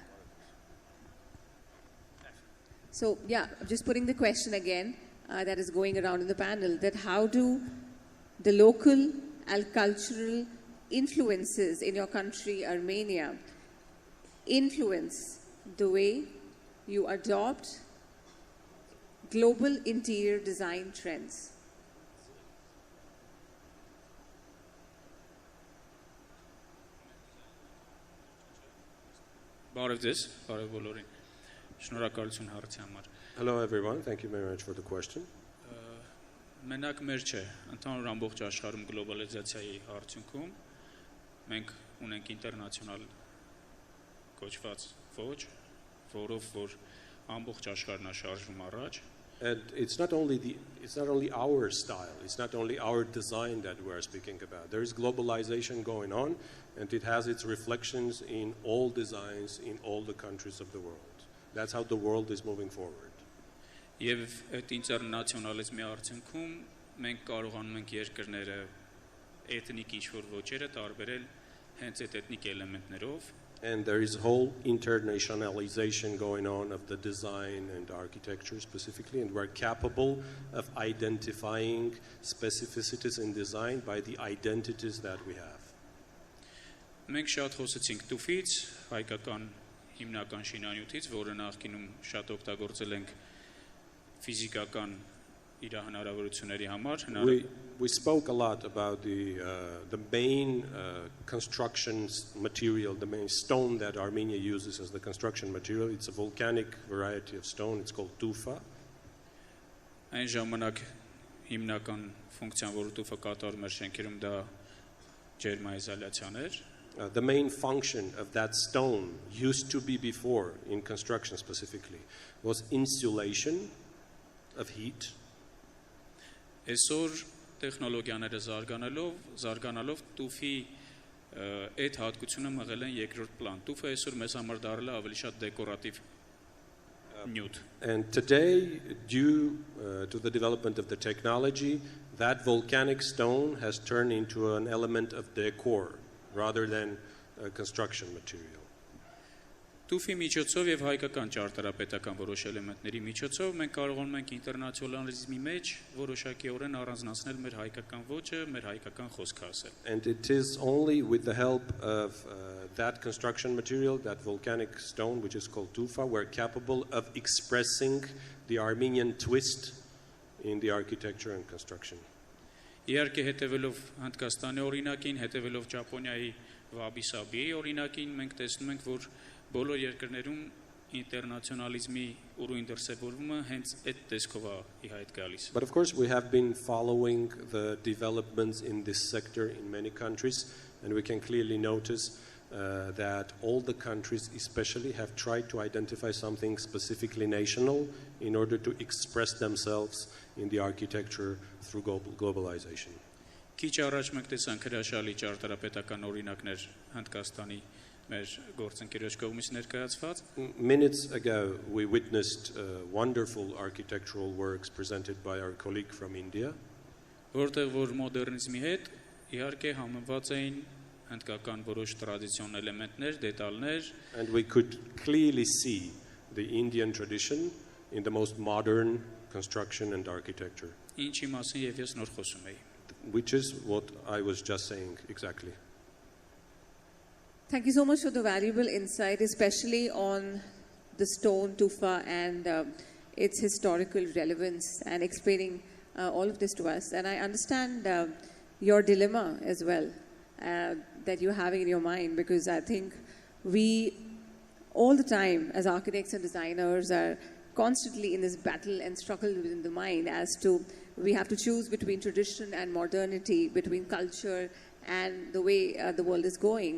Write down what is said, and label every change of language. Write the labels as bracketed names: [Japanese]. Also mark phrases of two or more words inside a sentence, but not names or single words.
[English] So yeah, just putting the question again that is going around in the panel, that how do the local and cultural influences in your country, Armenia, influence the way you adopt global interior design trends? Hello everyone, thank you very much for the question. [Armenian] Մենակ մեր չէ, ընդհանուր ամբողջ աշխարհում գլոբալիզացիայի արդյունքում մենք ունենք ինտերնացիոնալ կոչված ոճ, որով որ ամբողջ աշխարհն է շարժվում առաջ. [English] And it's not only our style, it's not only our design that we're speaking about. There is globalization going on, and it has its reflections in all designs in all the countries of the world. That's how the world is moving forward. [Armenian] Եվ այդ ինտերնացիոնալիզմի արդյունքում մենք կարողանում ենք երկրները էթնիկ ինչ-որ ոճերը տարբերել հենց այդ էթնիկ էլեմենտներով. [English] And there is whole internationalization going on of the design and architecture specifically, and we're capable of identifying specificities in design by the identities that we have. [Armenian] Մենք շատ խոսեցինք Տուֆից, հայկական հիմնական շինանյութից, որը նախկինում շատ օգտագործել ենք ֆիզիկական իր հնարավորությունների համար. [English] We spoke a lot about the main construction material, the main stone that Armenia uses as the construction material. It's a volcanic variety of stone. It's called Tufa. [Armenian] Այն ժամանակ հիմնական ֆունկցիան, որը Տուֆը կատարում էր շենքերում, դա ջերմաիզոլացիան էր. [English] The main function of that stone used to be before, in construction specifically, was insulation of heat. [Armenian] Այսօր տեխնոլոգիաները զարգանալով Տուֆի այդ հատկությունը մղել են երկրորդ պլան. Տուֆը այսօր մեզ համար դարձել է ավելի շատ դեկորատիվ նյութ. [English] And today, due to the development of the technology, that volcanic stone has turned into an element of decor rather than a construction material. [Armenian] Տուֆի միջոցով եւ հայկական ճարտարապետական որոշ էլեմենտների միջոցով մենք կարողանում ենք ինտերնացիոնալիզմի մեջ որոշակիորեն առանձնացնել մեր հայկական ոճը, մեր հայկական խոսքը ասել. [English] And it is only with the help of that construction material, that volcanic stone, which is called Tufa, we're capable of expressing the Armenian twist in the architecture and construction. [Armenian] Իհարկե հետևելով Հնդկաստանի օրինակին, հետևելով Ճապոնիայի Վաբի-Սաբիի օրինակին, մենք տեսնում ենք, որ բոլոր երկրներում ինտերնացիոնալիզմի ուրույն դրսևորումը հենց այդ տեսքով է ի հայտ գալիս. [English] But of course we have been following the developments in this sector in many countries, and we can clearly notice that all the countries especially have tried to identify something specifically national in order to express themselves in the architecture through globalization. [Armenian] Քիչ առաջ մենք տեսանք հրաշալի ճարտարապետական օրինակներ Հնդկաստանի մեր գործընկերոջ կողմից ներկայացված. [English] Minutes ago we witnessed wonderful architectural works presented by our colleague from India. [Armenian] որտեղ որ մոդեռնիզմի հետ իհարկե համեմված էին հնդկական որոշ տրադիցիոն էլեմենտներ, դետալներ, [English] And we could clearly see the Indian tradition in the most modern construction and architecture, [Armenian] ինչի մասին եւ ես նոր խոսում էի։ [English] which is what I was just saying exactly. Thank you so much for the valuable insight, especially on the stone tufa and its historical relevance and explaining all of this to us. And I understand your dilemma as well that you're having in your mind, because I think we all the time as architects and designers are constantly in this battle and struggle within the mind as to we have to choose between tradition and modernity, between culture and the way the world is going.